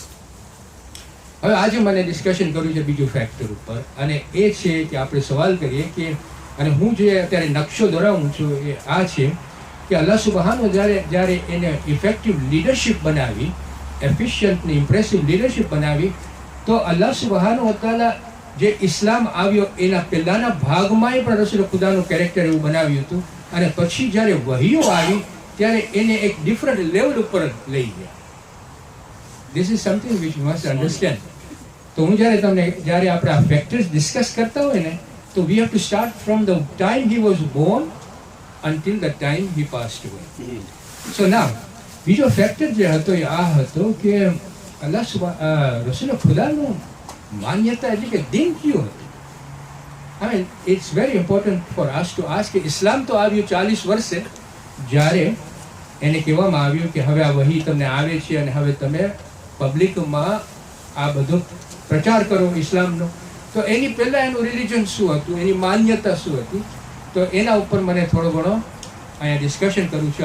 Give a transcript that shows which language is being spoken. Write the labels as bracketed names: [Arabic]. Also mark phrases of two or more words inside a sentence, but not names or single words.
[Gujarati] હવે આજે મને ડિસ્કશન કર્યું છે બીજું ફેક્ટર ઉપર અને એ છે કે આપણે સવાલ કરીએ કે અને હું જે અત્યારે નકશો દોરાવું છું એ આ છે કે અલ્લાહ સુબ્હાનહુ જ્યારે એને [English] effective leadership [Gujarati] બનાવી, એફિશિયન્ટ ને [English] impressive leadership [Gujarati] બનાવી, તો [Arabic] الله سبحانه وتعالى [Gujarati] જે ઇસ્લામ આવ્યો એના પહેલાના ભાગમાં પણ રસૂલ ખુદાનું કેરેક્ટર એવું બનાવ્યું હતું. અને પછી જ્યારે વહીઓ આવી ત્યારે એને એક [English] different level [Gujarati] ઉપર લઈ ગયા. [English] this is something which you must understand. [Gujarati] તો હું જ્યારે આપણે આ ફેક્ટર્સ ડિસ્કસ કરતા હોય ને તો [English] we have to start from the time he was born until the time he passed away. So now, [Gujarati] બીજો ફેક્ટર જે હતો એ આ હતો કે રસૂલ ખુદાનું માન્યતા એટલે કે દિન કયું હતું. [English] I mean, it's very important for us to ask [Gujarati] કે ઇસ્લામ તો આવ્યું 40 વર્ષે, જ્યારે એને કહેવામાં આવ્યું કે હવે આ વહી તમને આવે છે અને હવે તમે પબ્લિકમાં આ બધો પ્રચાર કરો ઇસ્લામનો. તો એની પહેલાં એનું રિલિજન શું હતું, એની માન્યતા શું હતી, તો એના ઉપર મને થોડો ઘણો અહીંયા ડિસ્કશન કરું છું.